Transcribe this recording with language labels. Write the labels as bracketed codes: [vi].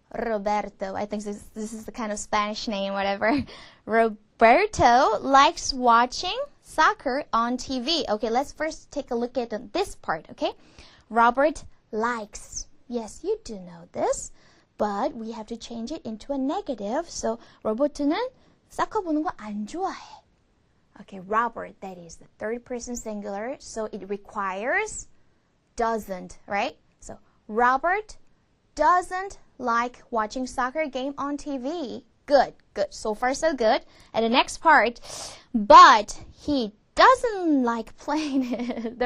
[en] I think this is the kind of Spanish name, whatever. Roberto likes watching soccer on TV. Okay, let's first take a look at this part, okay? Robert likes. Yes, you do know this, but we have to change it into a negative. [ko] So, 로버트는 사커 보는 거 안 좋아해. [en] Okay, Robert, that is the third person singular, so it requires doesn't, right? So, Robert doesn't like watching soccer game on TV. Good. So far, so good. And the next part, but he doesn't like playing it.